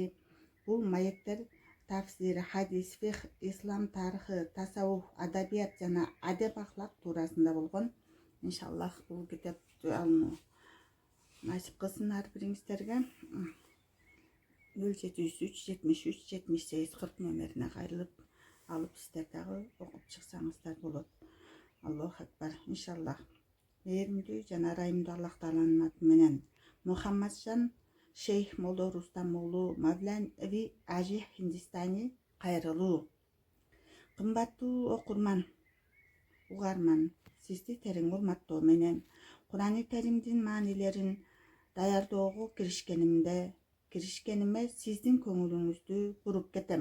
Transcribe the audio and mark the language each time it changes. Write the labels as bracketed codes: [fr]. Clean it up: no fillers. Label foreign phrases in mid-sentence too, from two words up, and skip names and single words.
[ky] Бул маектер тафсир, хадис, фих, ислам тарыхы, тасаввуф, адабият жана адеп ахлак туурасында болгон. Иншаллах бул китепти алуу насип кылсын ар бириңиздерге. 0703-73-78-40 номерине кайрылып алып сиздер дагы окуп чыксаңыздар болот. [ar] الله أكبر. إن شاء الله. [ky] Мээримдүү жана райымдуу Аллах Тааланын аты менен Мухаммаджан Шейх Молдо Рустам уулу Мавлави Ажи Хиндистани кайрылуу. Кымбаттуу окурман, угарман, сизди терең урматтоо менен Курани Керимдин маанилерин даярдоого киришкениме сиздин көңүлүңүздү буруп кетем.